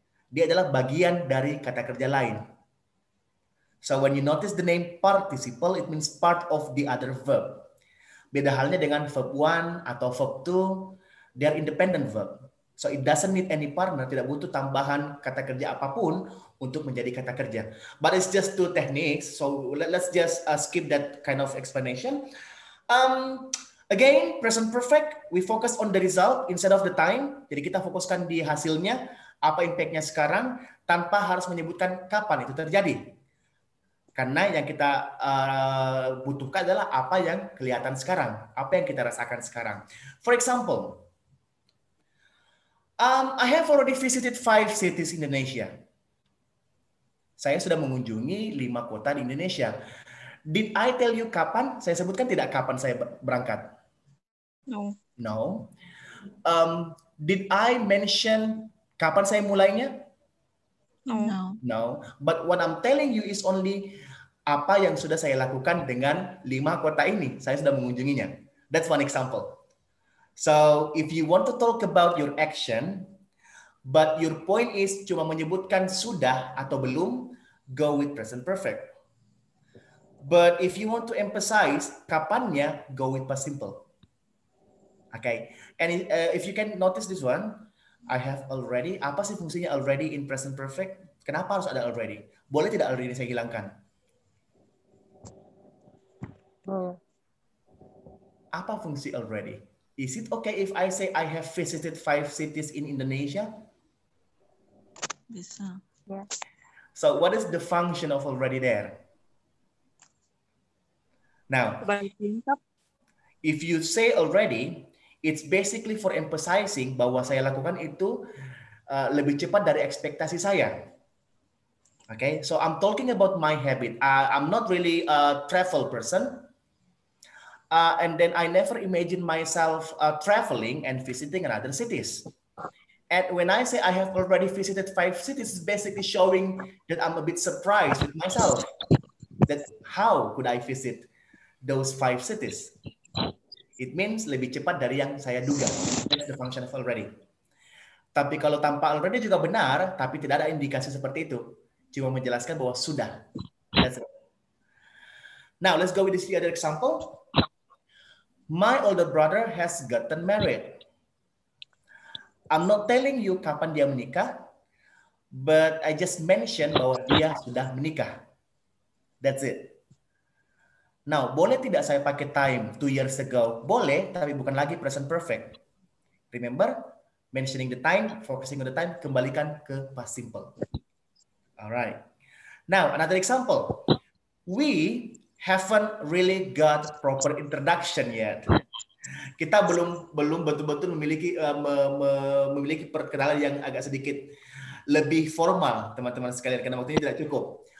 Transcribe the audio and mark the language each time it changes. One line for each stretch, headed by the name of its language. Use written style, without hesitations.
Indonesian: Dia adalah bagian dari kata kerja lain.
English: So when you notice the name participle, it means part of the other verb.
Indonesian: Beda halnya dengan verb 1 atau verb 2,
English: they are independent verb. So it doesn't need any partner,
Indonesian: tidak butuh tambahan kata kerja apapun untuk menjadi kata kerja.
English: But it's just two techniques, so let's just skip that kind of explanation. Again, present perfect, we focus on the result instead of the time.
Indonesian: Jadi kita fokuskan di hasilnya, apa impact-nya sekarang, tanpa harus menyebutkan kapan itu terjadi. Karena yang kita butuhkan adalah apa yang kelihatan sekarang, apa yang kita rasakan sekarang.
English: For example, I have already visited 5 cities in Indonesia.
Indonesian: Saya sudah mengunjungi 5 kota di Indonesia.
English: Did I tell you
Indonesian: kapan? Saya sebutkan tidak kapan saya berangkat.
English: No. No. Did I mention
Indonesian: kapan saya mulainya?
English: No. No. But what I'm telling you is only
Indonesian: apa yang sudah saya lakukan dengan 5 kota ini. Saya sudah mengunjunginya.
English: That's one example. So, if you want to talk about your action, but your point is
Indonesian: cuma menyebutkan sudah atau belum,
English: go with present perfect. But if you want to emphasize kapannya, go with past simple. Okay. And if you can notice this one, I have already.
Indonesian: Apa sih fungsinya already in present perfect? Kenapa harus ada already? Boleh tidak already saya hilangkan? Apa fungsi
English: already? Is it okay if I say I have visited 5 cities in Indonesia?
Indonesian: Bisa.
English: Yeah. So what is the function of already there? Now, if you say already, it's basically for emphasizing
Indonesian: bahwa saya lakukan itu lebih cepat dari ekspektasi saya.
English: Okay, so I'm talking about my habit. I'm not really a travel person. And then I never imagine myself traveling and visiting other cities. And when I say I have already visited 5 cities, it's basically showing that I'm a bit surprised with myself. That how could I visit those 5 cities? It means
Indonesian: lebih cepat dari yang saya duga.
English: That's the function of already.
Indonesian: Tapi kalau tanpa already juga benar, tapi tidak ada indikasi seperti itu. Cuma menjelaskan bahwa sudah.
English: That's it. Now let's go with this other example. My older brother has gotten married. I'm not telling you
Indonesian: kapan dia menikah,
English: but I just mentioned
Indonesian: bahwa dia sudah menikah.
English: That's it.
Indonesian: Now, boleh tidak saya pakai time 2 years ago? Boleh, tapi bukan lagi present perfect.
English: Remember, mentioning the time, focusing on the time,
Indonesian: kembalikan ke
English: past simple. Alright. Now, another example. We haven't really got proper introduction yet.
Indonesian: Kita belum betul-betul memiliki memiliki perkenalan yang agak sedikit lebih formal, teman-teman sekalian, karena waktunya tidak cukup.